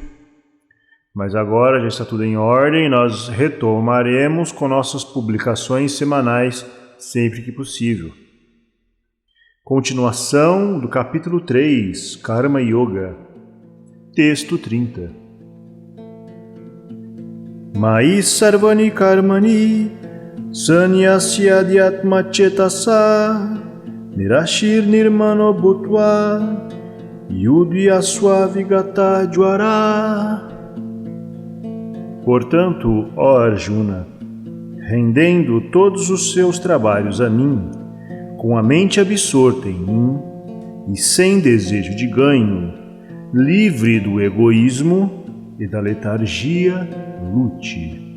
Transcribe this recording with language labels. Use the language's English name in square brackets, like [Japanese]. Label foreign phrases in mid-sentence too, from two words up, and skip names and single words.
[Portuguese] Mas agora já está tudo em ordem e nós retomaremos com nossas publicações semanais sempre que possível. Continuação do capítulo 3, Karma Yoga, texto 30. [Sanskrit] मै सर्वाणि कर्माणि संन्यस्य अध्यात्म चेतसा निराशीर् निर्ममो भूत्वा युध्यस्व विगत ज्वर. [Portuguese] Portanto, ó Arjuna, rendendo todos os seus trabalhos a mim, com a mente absorta em mim e sem desejo de ganho, livre do egoísmo e da letargia, lute.